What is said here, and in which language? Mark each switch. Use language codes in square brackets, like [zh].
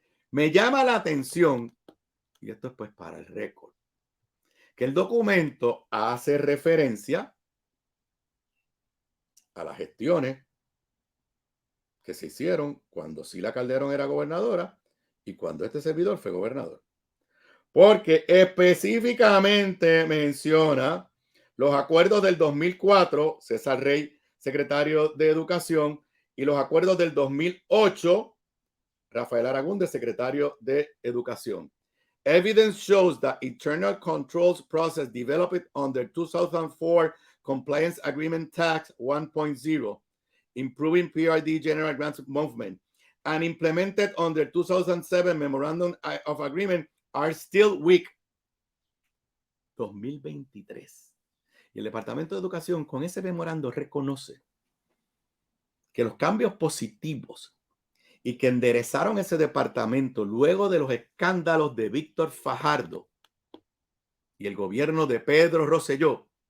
[es] Me llama la atención, y esto es pues para el récord, que el documento hace referencia a las gestiones que se hicieron cuando Sila Calderón era gobernadora y cuando este servidor fue gobernador. Porque específicamente menciona los acuerdos del 2004, César Rey, secretario de Educación, y los acuerdos del 2008, Rafael Aragún, secretario de Educación. [en] Evidence shows that internal controls process developed under 2004 Compliance Agreement Tax 1.0, improving PRD General Grants Movement, and implemented under 2007 Memorandum of Agreement are still weak. 2023. [es] Y el Departamento de Educación con ese memorando reconoce que los cambios positivos y que enderezaron ese departamento luego de los escándalos de Víctor Fajardo y el gobierno de Pedro Rosselló